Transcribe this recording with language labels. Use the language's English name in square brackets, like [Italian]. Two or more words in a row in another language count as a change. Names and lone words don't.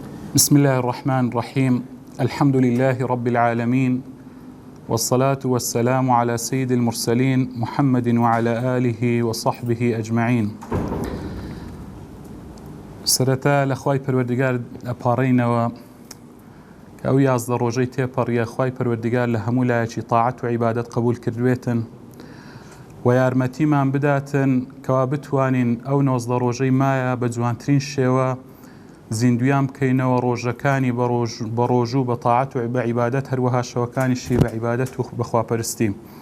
[Arabic] بسم الله الرحمن الرحيم. الحمد لله رب العالمين، والصلاة والسلام على سيد المرسلين محمد وعلى آله وصحبه أجمعين. [Central Kurdish] سرتا لخواي پروردگار أبارينوا كأو يازد روجي تيبر يا خواي پروردگار لهمو لايكي [Arabic] طاعة وعبادة [Central Kurdish] قبول كردويتن ويارمتي من بداتن كوابتوانين أو نوزد روجي مايا بجوانترين شيوا زیندویان بکەینەوە ڕۆژەکانی بەڕۆژ و بە تاعەت و بەعیبادەت هەروەها شەوەکانیشی بە عیبادەت و بەخواپەرستی.